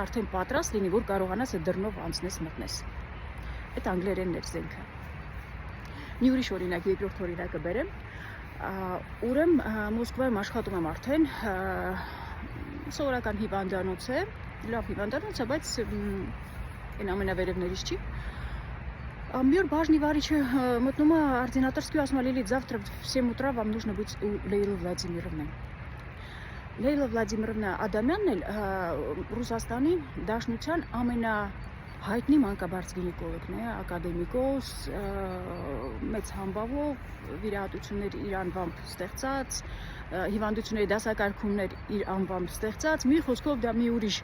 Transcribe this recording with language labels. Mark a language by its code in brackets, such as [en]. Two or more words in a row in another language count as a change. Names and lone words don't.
[hy] արդեն պատրաստ լինի, որ կարողանաս այդ դռնով անցնես մտնես։ Այդ անգլերենն էր զենքը։ Մի ուրիշ օրինակ, երկրորդ օրինակը բերեմ։ Ուրեմն Մոսկվայում աշխատում եմ արդեն, սովորական հիվանդանոց է, լավ հիվանդանոց է, բայց այն ամենավերևներից չի։ Մի օր բաժնի վարիչը մտնում է ординаторскую, ասում է Լիլիթ, [ru] завтра в 7 утра вам нужно быть у [hy] Լեյլա Վլադիմիրովնա։ Լեյլա Վլադիմիրովնա Ադամյանն էլ Ռուսաստանի Դաշնության ամենահայտնի մանկաբարձ գինեկոլոգն է, ակադեմիկոս, մեծ համբավով, վիրահատություններ իր անվամբ ստեղծած, հիվանդությունների դասակարգումներ իր անվամբ ստեղծած, մի խոսքով դա մի ուրիշ